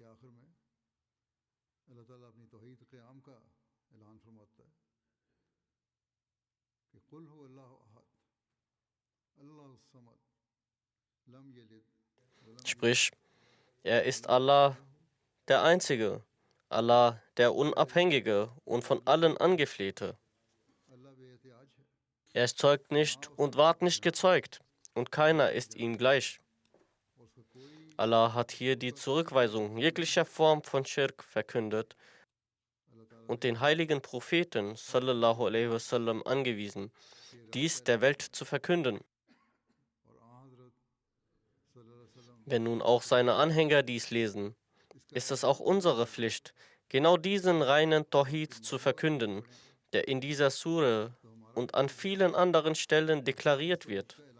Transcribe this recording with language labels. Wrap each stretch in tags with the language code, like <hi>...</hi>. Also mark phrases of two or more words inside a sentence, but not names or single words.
<de>Sprich, er ist Allah, der Einzige, Allah, der Unabhängige und von allen Angeflehte. Er zeugt nicht und ward nicht gezeugt, und keiner ist ihm gleich. Allah hat hier die Zurückweisung jeglicher Form von Schirk verkündet und den heiligen Propheten</de> <ar>صلى الله عليه وسلم</ar> <de>angewiesen, dies der Welt zu verkünden. Wenn nun auch seine Anhänger dies lesen, ist es auch unsere Pflicht, genau diesen reinen Tawhid zu verkünden, der in dieser Sure und an vielen anderen Stellen deklariert wird.</de>